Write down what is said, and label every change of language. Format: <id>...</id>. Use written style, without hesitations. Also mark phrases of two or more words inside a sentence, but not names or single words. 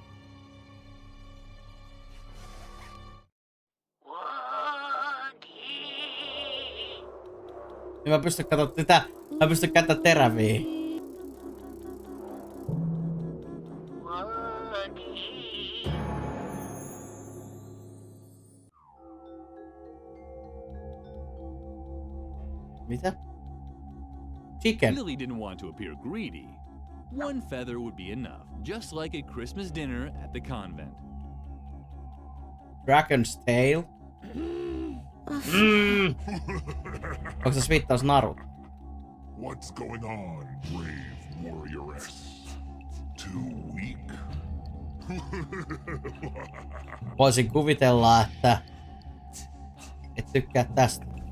<fi>Niin mä pystyn katsomaan tätä. Mä pystyn käyttämään teräviä. Mitä?</fi> <en>Chicken. Lily didn't want to appear greedy. One feather would be enough, just like a Christmas dinner at the convent. Dragon's tail.</en> <fi>Onko se viittaus narut?</fi> <en>What's going on, brave warrioress? Too weak?</en> <fi>Voisin kuvitella, että et tykkää tästä.</fi>